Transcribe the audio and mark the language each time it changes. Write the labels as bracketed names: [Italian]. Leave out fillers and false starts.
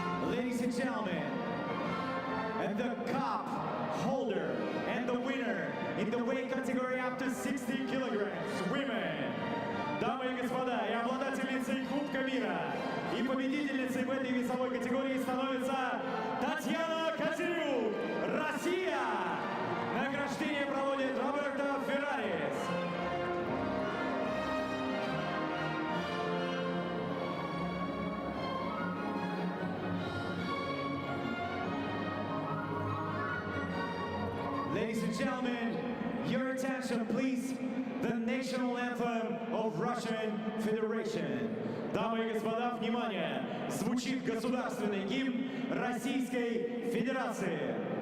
[English] Ladies and gentlemen, and the cup holder and the winner in the weight category up to 60 kilograms, women. [Russian] Дамы и господа, и обладательницей Кубка мира и победительницей в этой весовой категории становится Татьяна Козырюк, Россия. Награждение проводит Роберто Феррари. [English] Ladies and gentlemen, your attention please. The national anthem of Russian Federation. [Russian] Дамы и господа, внимание! Звучит государственный гимн Российской Федерации.